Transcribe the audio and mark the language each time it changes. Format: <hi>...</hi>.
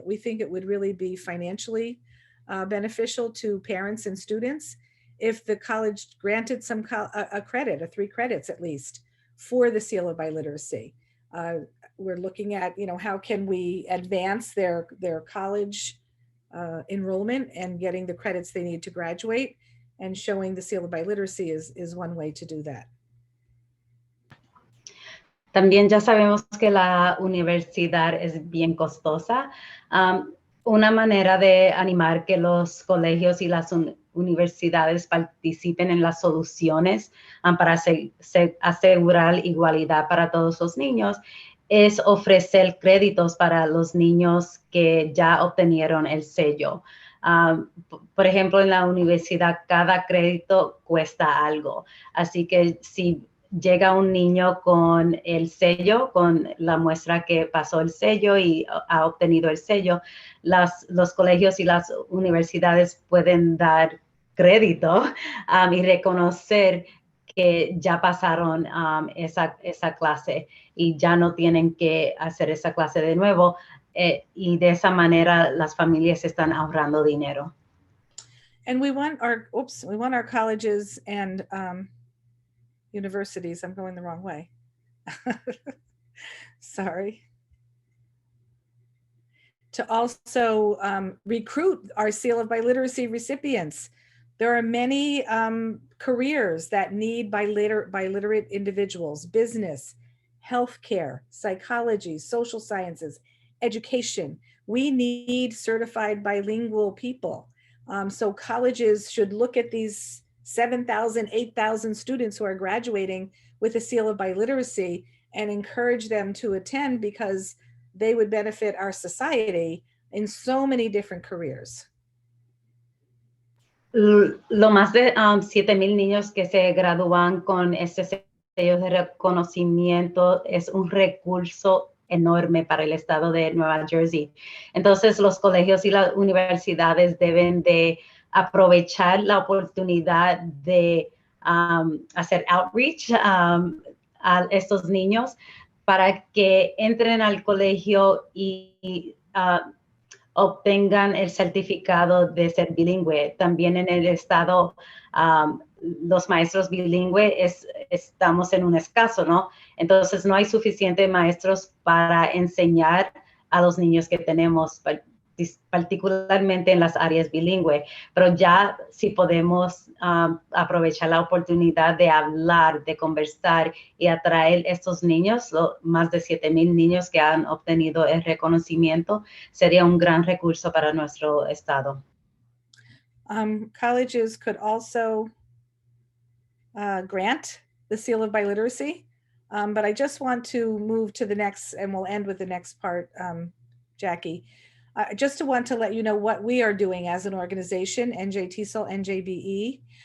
<en>But we think it would really be financially beneficial to parents and students if the college granted some a credit, 3 credits at least, for the seal of biliteracy. We're looking at, how can we advance their college enrollment and getting the credits they need to graduate, and showing the seal of biliteracy is one way to do that.</en> <es>También ya sabemos que la universidad es bien costosa. Una manera de animar que los colegios y las universidades participen en las soluciones para asegurar igualdad para todos los niños es ofrecer créditos para los niños que ya obtenieron el sello. Por ejemplo, en la universidad cada crédito cuesta algo. Así que si llega un niño con el sello, con la muestra que pasó el sello y ha obtenido el sello, los colegios y las universidades pueden dar crédito y reconocer que ya pasaron esa clase y ya no tienen que hacer esa clase de nuevo. Y de esa manera las familias están ahorrando dinero.</es> <en>And we want our colleges and universities, I'm going the wrong way. Sorry. To also recruit our seal of biliteracy recipients. There are many careers that need biliterate individuals: business, healthcare, psychology, social sciences, education. We need certified bilingual people. So colleges should look at these 7,000, 8,000 students who are graduating with a seal of biliteracy and encourage them to attend, because they would benefit our society in so many different careers.</en> <es>Lo más de 7,000 niños que se gradúan con este sello de reconocimiento es un recurso enorme para el estado de Nueva Jersey. Entonces, los colegios y las universidades deben de aprovechar la oportunidad de hacer outreach a estos niños para que entren al colegio y obtengan el certificado de ser bilingüe. También en el estado, los maestros bilingües estamos en un escaso, ¿no? Entonces no hay suficientes maestros para enseñar a los niños que tenemos, particularmente en las áreas bilingües. Pero ya si podemos aprovechar la oportunidad de hablar, de conversar y atraer estos niños, más de 7,000 niños que han obtenido el reconocimiento, sería un gran recurso para nuestro estado.</es> <en>Colleges could also grant the seal of biliteracy, but I just want to move to the next, and we'll end with the next part, Jackie. Just want to let you know what we are doing as an organization, NJTESOL-NJBE.</en>